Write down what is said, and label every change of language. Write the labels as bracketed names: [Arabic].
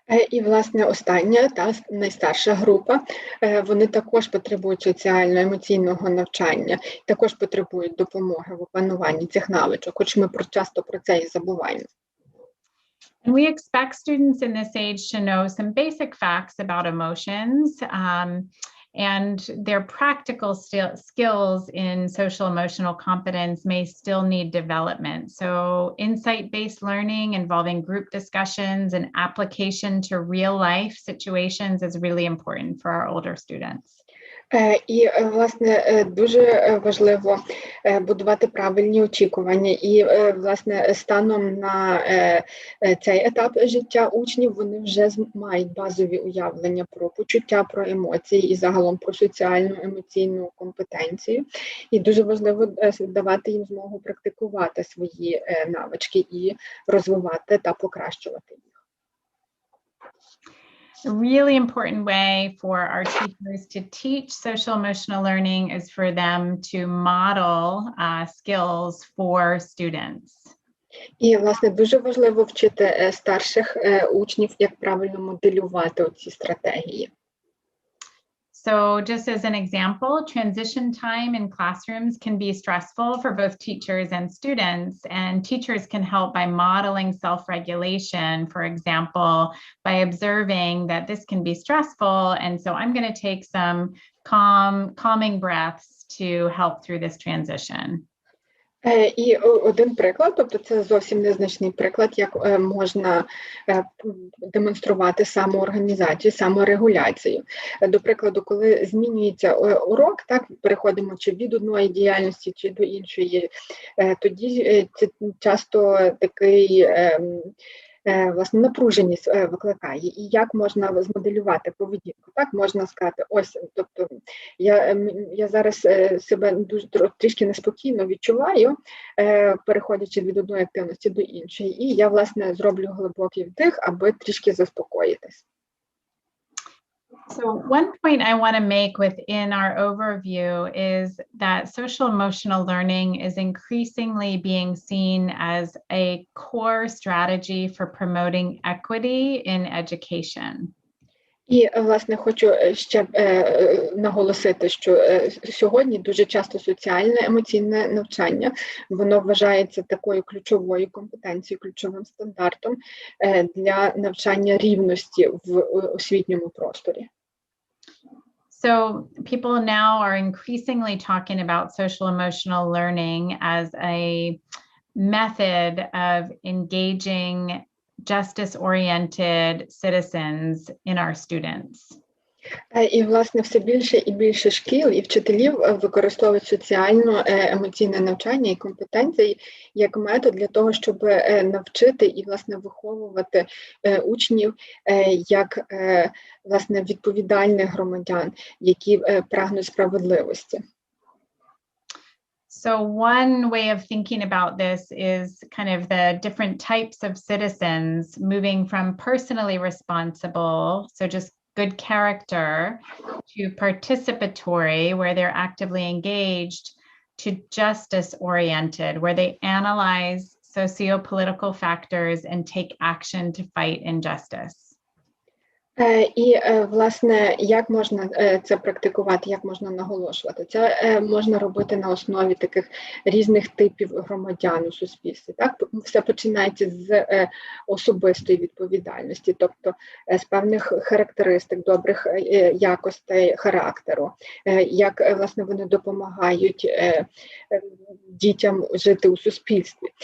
[Ukrainian] І, власне, остання, та найстарша група, вони також потребують соціально-емоційного навчання, також потребують допомоги в опануванні цих навичок, хоч ми часто про це і забуваємо. [English] And we expect students in this age to know some basic facts about emotions, and their practical skills in social emotional competence may still need development. So insight-based learning involving group discussions and application to real life situations is really important for our older students. [Ukrainian] І, власне, дуже важливо будувати правильні очікування. І, власне, станом на цей етап життя учнів вони вже мають базові уявлення про почуття, про емоції і загалом про соціальну емоційну компетенцію. І дуже важливо давати їм змогу практикувати свої навички і розвивати та покращувати їх. [English] A really important way for our teachers to teach social emotional learning is for them to model skills for students. [Ukrainian] І, власне, дуже важливо вчити старших учнів, як правильно моделювати ці стратегії. [English] So just as an example, transition time in classrooms can be stressful for both teachers and students, and teachers can help by modeling self-regulation, for example, by observing that this can be stressful, and so I'm going to take some calming breaths to help through this transition. [Ukrainian] І один приклад, тобто це зовсім незначний приклад, як можна демонструвати самоорганізацію, саморегуляцію. До прикладу, коли змінюється урок, так, переходимо чи від одної діяльності, чи до іншої, тоді це часто такий власне напруженість викликає. І як можна змоделювати поведінку? Так, можна сказати, ось, тобто я зараз себе дуже трішки неспокійно відчуваю, переходячи від одної активності до іншої, і я, власне, зроблю глибокий вдих, аби трішки заспокоїтись. [English] So one point I want to make within our overview is that social emotional learning is increasingly being seen as a core strategy for promoting equity in education. [Ukrainian] І, власне, хочу ще наголосити, що сьогодні дуже часто соціально-емоційне навчання, воно вважається такою ключовою компетенцією, ключовим стандартом для навчання рівності в освітньому просторі. [English] So people now are increasingly talking about social emotional learning as a method of engaging justice-oriented citizens in our students. [Ukrainian] І, власне, все більше і більше шкіл і вчителів використовують соціально-емоційне навчання і компетенції як метод для того, щоб навчити і, власне, виховувати учнів як, власне, відповідальних громадян, які прагнуть справедливості. [English] So one way of thinking about this is kind of the different types of citizens moving from personally responsible, so just good character, to participatory, where they're actively engaged, to justice-oriented, where they analyze socio-political factors and take action to fight injustice. [Ukrainian] І, власне, як можна це практикувати, як можна наголошувати? Це можна робити на основі таких різних типів громадян у суспільстві. Так? Все починається з особистої відповідальності, тобто з певних характеристик, добрих якостей характеру, як, власне, вони допомагають дітям жити у суспільстві.